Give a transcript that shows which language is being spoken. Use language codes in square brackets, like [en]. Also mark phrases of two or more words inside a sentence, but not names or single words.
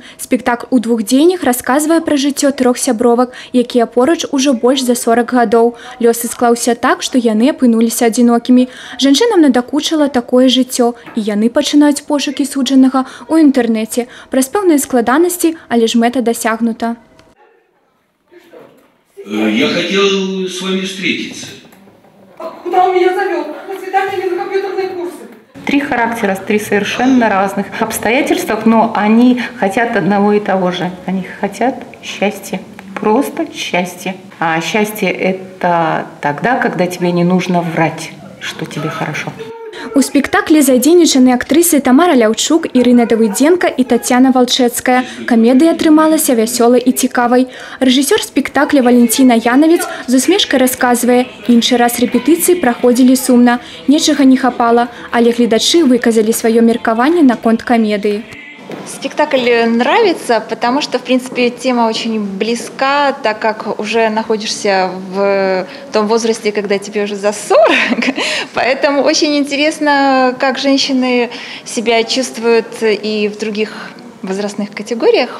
[be] Спектакль у двух дзеяннях расказвае пра жыццё трох сябровак, якія поруч ужо больш за 40 гадоў. Лёс склаўся так, што яны апынуліся адзінокімі. Жанчынам надакучыла такое жыццё, і яны пачынаюць пошукі суджанага ў інтэрнэце. Праз пэўныя складанасці, але ж мэта дасягнута. [ru] Я хотел с вами встретиться. Куда он меня завел? На свидание или на компьютерные курсы? Три характера, три совершенно разных обстоятельствах, но они хотят одного и того же. Они хотят счастья, просто счастья. А счастье – это тогда, когда тебе не нужно врать, что тебе хорошо. [be] У спектаклі задзейнічаны актрысы Тамара Ляўчук, Ірына Давыдзенка і Тацяна Валчэцкая. Камедыя атрымалася вясёлай і цікавай. Рэжысёр спектакля Валентина Янавец з усмешкай расказвае, іншы раз рэпетыцыі праходзілі сумна, нечага не хапала, але гледачы выказалі сваё меркаванне наконт камедыі. [ru] Спектакль нравится, потому что, в принципе, тема очень близка, так как уже находишься в том возрасте, когда тебе уже за 40. Поэтому очень интересно, как женщины себя чувствуют и в других возрастных категориях.